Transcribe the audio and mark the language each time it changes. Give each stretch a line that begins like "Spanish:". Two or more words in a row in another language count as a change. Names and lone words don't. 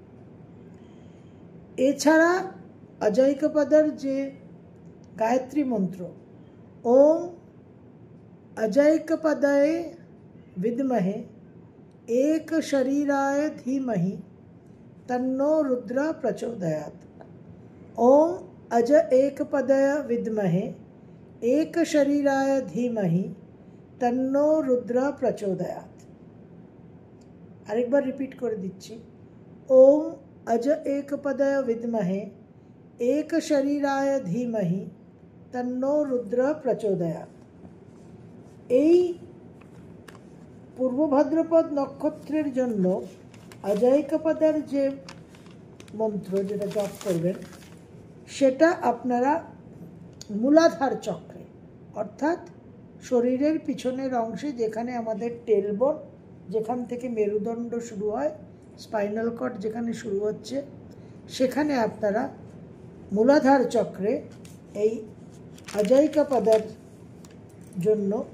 Bangla: এছাড়া অজায়িকপদার যে গায়ত্রী মন্ত্র,
Sanskrit: ওম অজায়িকপদায় বিদ্মহে এক শরীরায় ধীমহি তন্নো রুদ্র প্রচোদয়াৎ। ओम अज एकपदय विद्महे एक शरीराय धीमहि तन्नो रुद्र प्रचोदयात्।
Bangla: আরেকবার রিপিট করে দিচ্ছি,
Sanskrit: ओम अज एकपदय विद्महे एक शरीराय धीमहि तन्नो रुद्र प्रचोदयात्।
Bangla: এই পূর্ব ভাদ্রপদ নক্ষত্রের জন্য অজায়িকপদার যে মন্ত্র, যেটা জপ করবেন, সেটা আপনারা মূলাধার চক্রে, অর্থাৎ শরীরের পিছনের অংশে, যেখানে আমাদের টেলবোন, যেখান থেকে মেরুদণ্ড শুরু হয়,
English: spinal cord
Bangla: যেখানে শুরু হচ্ছে, সেখানে আপনারা মূলাধার চক্রে এই অজায়িকপদার জন্য